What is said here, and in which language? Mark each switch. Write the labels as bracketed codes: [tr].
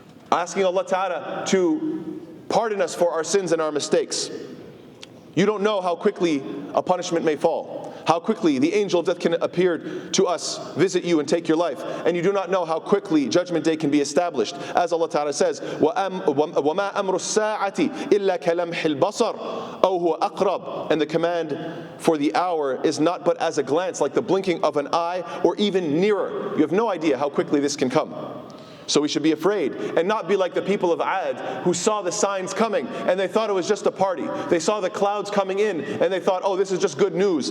[en] Asking Allah Ta'ala to pardon us for our sins and our mistakes. You don't know how quickly a punishment may fall, how quickly the angel of death can appear to us, visit you and take your life, and you do not know how quickly Judgment Day can be established. As Allah Ta'ala says, [ar] وَمَا أَمْرُ السَّاعَةِ إِلَّا كَلَمْحِ الْبَصَرِ أَوْ هُوَ أَقْرَبُ. [en] And the command for the hour is not but as a glance, like the blinking of an eye, or even nearer. You have no idea how quickly this can come. So we should be afraid and not be like the people of Ad who saw the signs coming and they thought it was just a party. They saw the clouds coming in and they thought, oh, this is just good news.